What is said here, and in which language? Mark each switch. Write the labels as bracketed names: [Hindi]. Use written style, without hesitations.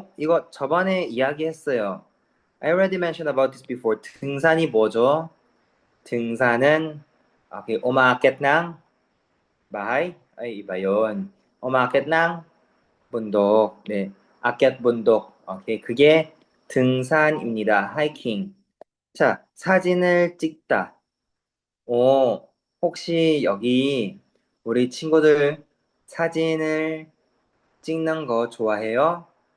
[Korean] 이거 저번에 이야기했어요. [English] I already mentioned about this before. [Korean] 등산이 뭐죠? 등산은 [Filipino] okay, umakyat ng bahay. Ay, iba yon. Umakyat ng bundok. [Korean] 네, [Filipino] 아kyat bundok. [Korean] 오케이, 그게 등산입니다. 하이킹. 자, 사진을 찍다. 혹시 여기 우리 친구들 사진을 찍는 거 좋아해요?